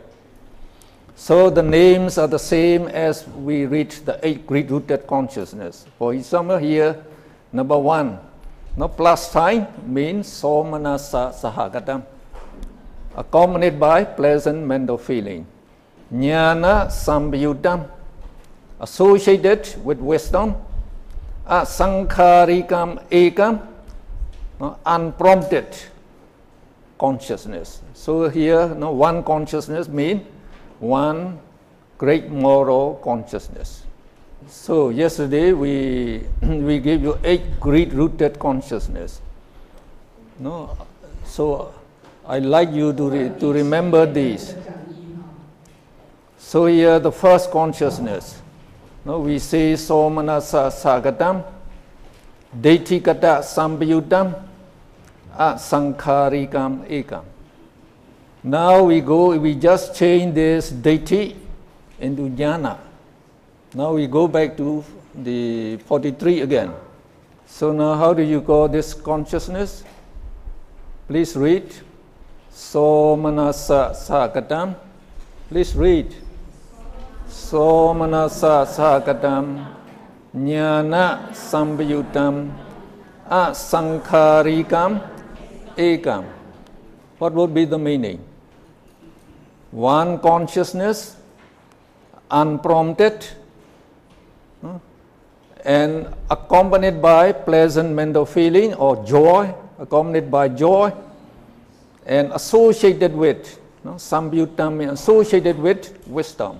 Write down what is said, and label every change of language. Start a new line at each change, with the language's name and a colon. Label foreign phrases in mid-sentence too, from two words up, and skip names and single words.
English: So the names are the same as we read the 8 greed-rooted consciousness. For example, here, number 1, plus sign means
Pali: somanasa sahagatam,
English: accompanied by pleasant mental feeling.
Pali: Jnana samyutam,
English: associated with wisdom.
Pali: Asankharikam ekam,
English: unprompted consciousness. So here, one consciousness means one great moral consciousness. So yesterday we gave you 8 greed-rooted consciousness. No, so I like you to remember these. So here the first consciousness. No, we say
Pali: somanasa sagatam, deity kata samyutam, asankharikam ekam.
English: Now we just change this deity into jnana. Now we go back to the 43 again. So now how do you call this consciousness? Please read.
Pali: Somanasa sagatam.
English: Please read.
Pali: Somanasa sagatam, jnana samyutam, asankharikam ekam.
English: What would be the meaning? One consciousness, unprompted, and accompanied by pleasant mental feeling or joy, accompanied by joy, and associated with, samyutam, associated with wisdom.